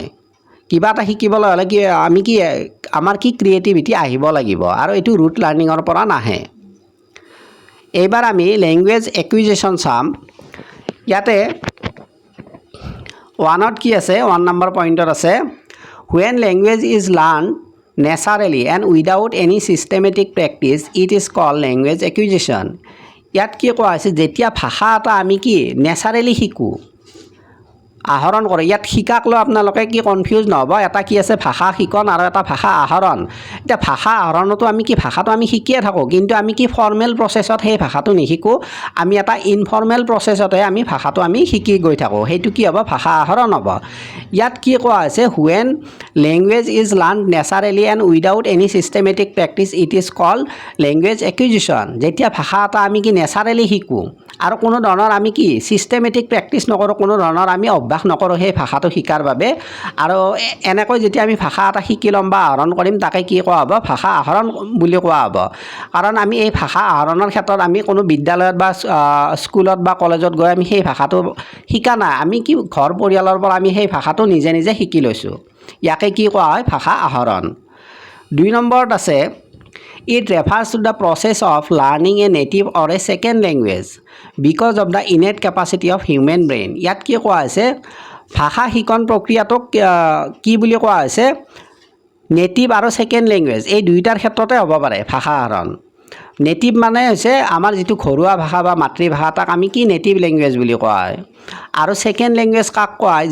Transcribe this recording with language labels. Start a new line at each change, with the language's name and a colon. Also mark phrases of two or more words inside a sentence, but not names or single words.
Assamese: কিবা এটা শিকিবলৈ হ'লে আমাৰ ক্ৰিয়েটিভিটি আহিব লাগিব, আৰু এইটো
English: root learning
Assamese: পৰা নাহে। এইবাৰ আমি
English: language acquisition
Assamese: চাম। ইয়াতে 1ত কি আছে, 1 নম্বৰ পইণ্টত আছে
English: when language is learn naturally and without any systematic practice it is called language acquisition.
Assamese: ইয়াত কি কোৱা হৈছে, যেতিয়া ভাষা এটা আমি নেচাৰেলি শিকোঁ, আহৰণ কৰে। ইয়াত শিকাক লৈ আপোনালোকে কনফিউজ নহ'ব, এটা কি আছে ভাষা শিকন আৰু এটা ভাষা আহৰণ। এতিয়া ভাষা আহৰণতো আমি ভাষাটো আমি শিকিয়ে থাকোঁ, কিন্তু আমি
English: formal process
Assamese: সেই ভাষাটো নিশিকোঁ, আমি এটা
English: informal process
Assamese: আমি ভাষাটো শিকি গৈ থাকোঁ, সেইটো কি হ'ব, ভাষা আহৰণ হ'ব। ইয়াত কি কোৱা হৈছে,
English: when language is learn naturally and without any systematic practice it is called language acquisition.
Assamese: যেতিয়া ভাষা এটা আমি নেচাৰেলি শিকোঁ আৰু কোনো ধৰণৰ আমি
English: systematic practice
Assamese: নকৰোঁ, কোনো ধৰণৰ আমি অভ্যাস নকৰোঁ সেই ভাষাটো শিকাৰ বাবে, আৰু এনেকৈ যেতিয়া আমি ভাষা এটা শিকি ল'ম বা আহৰণ কৰিম, তাকে কি কোৱা হ'ব, ভাষা আহৰণ বুলি কোৱা হ'ব। কাৰণ আমি এই ভাষা আহৰণৰ ক্ষেত্ৰত আমি কোনো বিদ্যালয়ত বা স্কুলত বা কলেজত গৈ আমি সেই ভাষাটো শিকা নাই, আমি ঘৰ পৰিয়ালৰ পৰা আমি সেই ভাষাটো নিজে নিজে শিকি লৈছোঁ, ইয়াকে কি কোৱা হয়, ভাষা আহৰণ। 2 নম্বৰত আছে
English: It refers to the process of learning a native or a second language because of the innate capacity of human brain.
Assamese: ইয়াত কি কোৱা হৈছে ভাষা শিকন প্ৰক্ৰিয়াটোক কি বুলি কোৱা হৈছে নেটিভ আৰু
English: second language
Assamese: এই দুইটাৰ ক্ষেত্ৰতে হ'ব পাৰে ভাষা আহৰণ নেটিভ মানে হৈছে আমাৰ যেটো ঘৰুৱা ভাষা বা মাতৃভাষা তাক আমি কি
English: native language
Assamese: বুলি কোৱা হয় আৰু
English: second language
Assamese: কাক কোৱা হয়